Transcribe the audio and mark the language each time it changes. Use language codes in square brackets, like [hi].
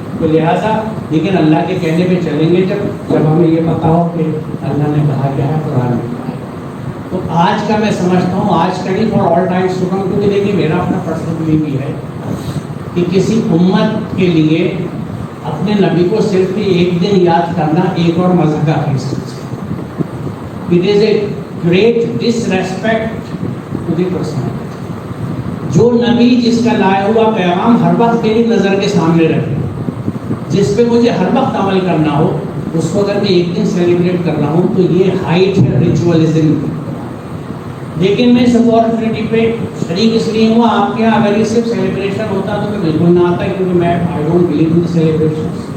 [ur] تو لہٰذا لیکن اللہ کے کہنے پہ چلیں گے جب ہمیں یہ پتا ہو کہ اللہ نے کہا کیا ہے, قرآن میں کہا ہے. تو آج کا میں سمجھتا ہوں, آج کا نہیں فار آل ٹائم سکم, کیونکہ دیکھیے میرا اپنا پرسنل بلیف بھی ہے کہ کسی امت کے لیے اپنے نبی کو صرف ایک دن یاد کرنا ایک اور مذہب کا حصہ ہے. [en] It is a great disrespect to the personality. [ur] جو نبی جس کا لایا ہوا پیغام ہر وقت میری نظر کے سامنے رکھے, جس پہ مجھے ہر وقت عمل کرنا ہو, اس کو اگر میں ایک دن سیلیبریٹ کر رہا ہوں تو یہ ہائٹ ہے ریچولزم. لیکن میں اس اپارچونیٹی پہ شریک اس لیے ہوا آپ کے یہاں. اگر یہ صرف سیلیبریشن ہوتا تو میں بالکل نہ آتا, کیونکہ میں [en] I don't believe in celebration.